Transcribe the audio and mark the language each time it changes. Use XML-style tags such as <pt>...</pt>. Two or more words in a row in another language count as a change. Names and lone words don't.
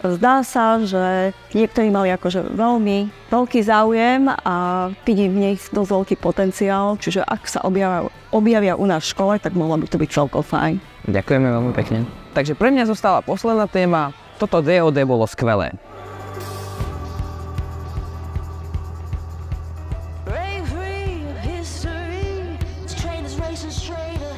<sk>zdá sa, že niektorí mali akože veľmi veľký záujem a vidím v nich dosť veľký potenciál, čiže ak sa objavia u nás v škole, tak mohlo by to byť celkom fajn. Ďakujeme veľmi pekne. Takže pre mňa zostala posledná téma. Toto DOD bolo skvelé.</sk> <en>Bravery of history, this train is racing straight.</en>